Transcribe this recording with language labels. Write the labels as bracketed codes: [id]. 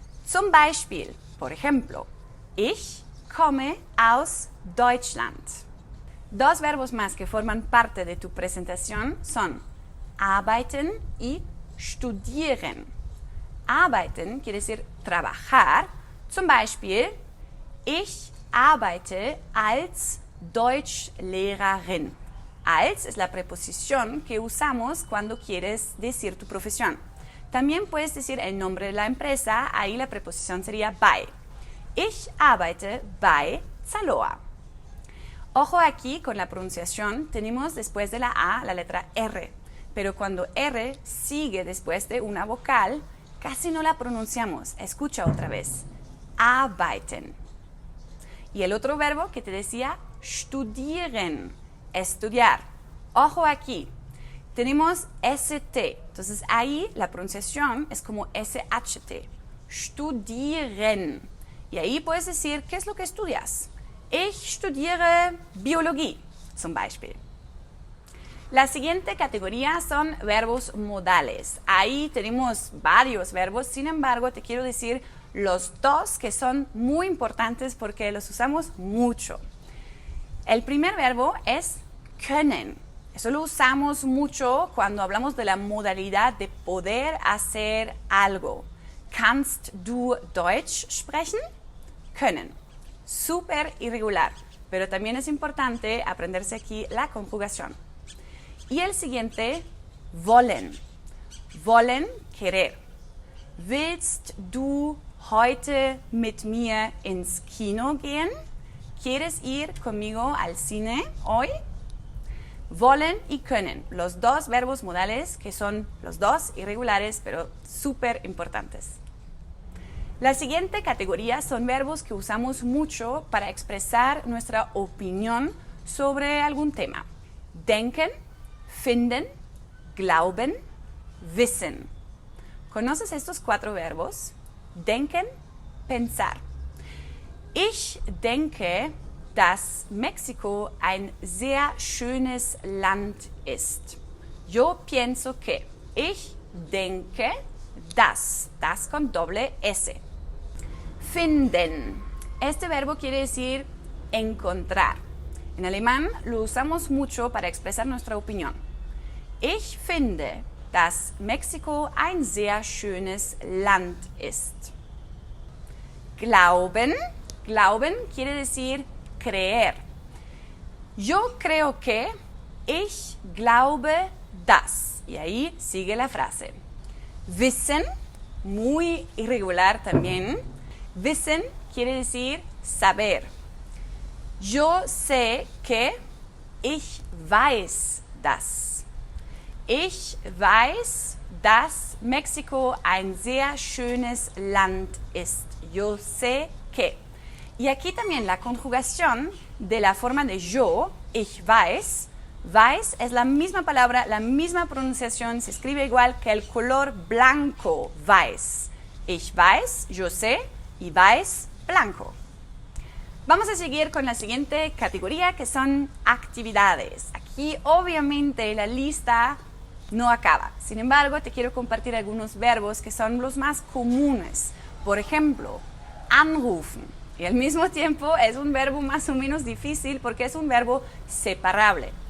[de] Zum Beispiel, [es] por ejemplo, [de] ich komme aus Deutschland. [es] 2 verbos más que forman parte de tu presentación son arbeiten y studieren. Arbeiten quiere decir trabajar. [de] Zum Beispiel, ich arbeite als Deutschlehrerin. [es] Als es la preposición que usamos cuando quieres decir tu profesión. También puedes decir el nombre de la empresa, ahí la preposición sería bei. [de] Ich arbeite bei Zalora. [es] Ojo aquí con la pronunciación, tenemos después de la A la letra R, pero cuando R sigue después de una vocal, casi no la pronunciamos. Escucha otra vez. Arbeiten. Y el otro verbo que te decía, studieren, estudiar. Ojo aquí. Tenemos ST, entonces ahí la pronunciación es como SHT, studieren. Y ahí puedes decir, ¿qué es lo que estudias? [de] Ich studiere Biologie, zum Beispiel. [es] La siguiente categoría son verbos modales. Ahí tenemos varios verbos, sin embargo, te quiero decir los 2 que son muy importantes porque los usamos mucho. El primer verbo es können. Eso lo usamos mucho cuando hablamos de la modalidad de poder hacer algo. [de] Kannst du Deutsch sprechen? Können. [es] Súper irregular, pero también es importante aprenderse aquí la conjugación. Y el siguiente, wollen. Wollen, querer. [de] Willst du heute mit mir ins Kino gehen? [es] ¿Quieres ir conmigo al cine hoy? Wollen y können, los 2 verbos modales que son los 2 irregulares pero súper importantes. La siguiente categoría son verbos que usamos mucho para expresar nuestra opinión sobre algún tema. [de] Denken, finden, glauben, wissen. [es] ¿Conoces estos 4 verbos? Denken, pensar. [de] Ich denke, dass Mexiko ein sehr schönes Land ist. [es] Yo pienso que. [de] Ich denke, das [es] con doble S. [de] Finden. [es] Este verbo quiere decir encontrar. En alemán lo usamos mucho para expresar nuestra opinión. [de] Ich finde, dass Mexiko ein sehr schönes Land ist. Glauben. [es] glauben quiere decir creer. Yo creo que, [de] ich glaube das. [es] Y ahí sigue la frase. Wissen, muy irregular también. Wissen quiere decir saber. Yo sé que, [de] ich weiß das. Ich weiß, dass Mexiko ein sehr schönes Land ist. [es] Yo sé que. Y aquí también la conjugación de la forma de yo, [de] ich weiß. [es] Weiß es la misma palabra, la misma pronunciación, se escribe igual que el color blanco, weiß. [de] Ich weiß, [es] yo sé, y weiß, blanco. Vamos a seguir con la siguiente categoría, que son actividades. Aquí obviamente la lista no acaba. Sin embargo, te quiero compartir algunos verbos que son los más comunes. Por ejemplo, anrufen. Y al mismo tiempo es un verbo más o menos difícil porque es un verbo separable.